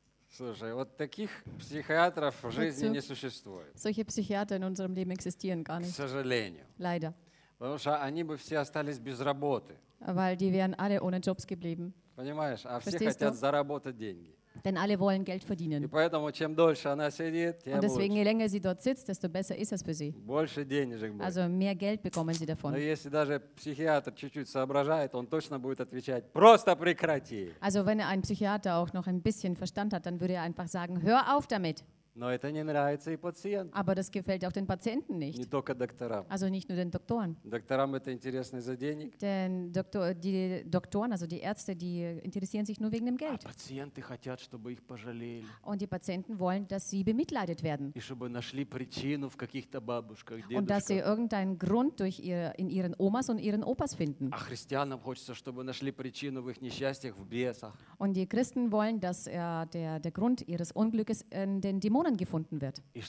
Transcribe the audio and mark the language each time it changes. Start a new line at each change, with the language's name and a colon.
Russian: Слушай, вот таких психиатров в жизни не существует.
German: Solche Psychiater in unserem Leben existieren gar nicht.
Russian: К сожалению.
German: Leider.
Russian: Потому что они бы все остались без работы.
German: Weil die wären alle ohne Jobs geblieben.
Russian: Понимаешь? А все хотят заработать деньги.
German: Denn alle wollen Geld verdienen.
Russian: И поэтому чем дольше она сидит, тем
German: Und deswegen, je länger sie dort sitzt, desto besser ist es für sie.
Russian: Больше денежек будет.
German: Also mehr Geld bekommen sie davon.
Russian: Но если даже психиатр чуть-чуть соображает, он точно будет отвечать: просто прекрати.
German: Also wenn ein Psychiater auch noch ein bisschen Verstand hat, dann würde er einfach sagen: hör auf damit.
Russian: Но это не нравится и пациентам.
German: Aber das gefällt auch den Patienten nicht.
Russian: Не только докторам.
German: Also nicht nur den Doktoren.
Russian: Докторам это интересно из-за денег.
German: Denn die Doktoren, also die Ärzte, die interessieren sich nur wegen dem Geld.
Russian: А пациенты хотят, чтобы их пожалели.
German: Und die Patienten wollen, dass sie bemitleidet werden.
Russian: И чтобы нашли причину в каких-то бабушках, дедушках.
German: Und dass sie irgendeinen Grund in ihren Omas und ihren Opas finden.
Russian: А христианам хочется, чтобы нашли причину в их несчастьях, в бесах.
German: Und die Christen wollen, dass der Grund ihres Unglückes in den Dämonen gefunden wird.